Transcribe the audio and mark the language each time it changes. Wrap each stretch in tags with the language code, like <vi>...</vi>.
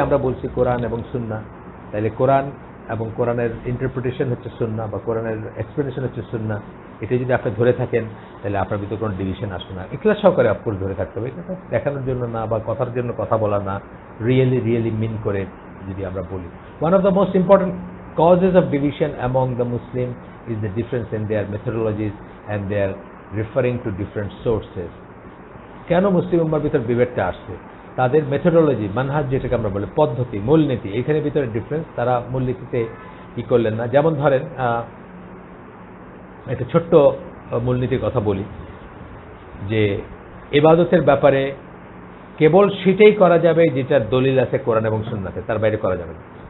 <bn>আমরা বলছি কোরআন এবং সুন্নাহ। তাহলে কোরআন এবং কোরআনের ইন্টারপ্রিটেশন হচ্ছে সুন্নাহ, বা কোরআনের এক্সপ্লেনেশন হচ্ছে সুন্নাহ। এটা যদি আপনি ধরে থাকেন, তাহলে আপনার ভিতরে কোনো ডিভিশন আসবে না। ইখলাস সহকারে অফকোর্স ধরে থাকতে হবে, এটা দেখানোর জন্য না, বা কথার জন্য কথা বলা না, রিয়েলি মিন করে যদি আমরা বলি।</bn> <en>One of the most important causes of division among the Muslim is the difference in their methodologies and their referring to different sources.</en> <bn>কেন মুসলিম উম্মার ভিতর বিভেদটা আসছে? তাদের মেথোডোলজি, মানহাজ যেটাকে আমরা বলি, পদ্ধতি, মূলনীতি, এখানে ভিতরে ডিফারেন্স। তারা মূলনীতিতে কি করলেন না। যেমন ধরেন একটা ছোট্ট মূলনীতির কথা বলি, যে ইবাদতের ব্যাপারে কেবল সেটাই করা যাবে যেটার দলিল আছে কোরআন এবং সুন্নাতে, তার বাইরে করা যাবে না।</bn>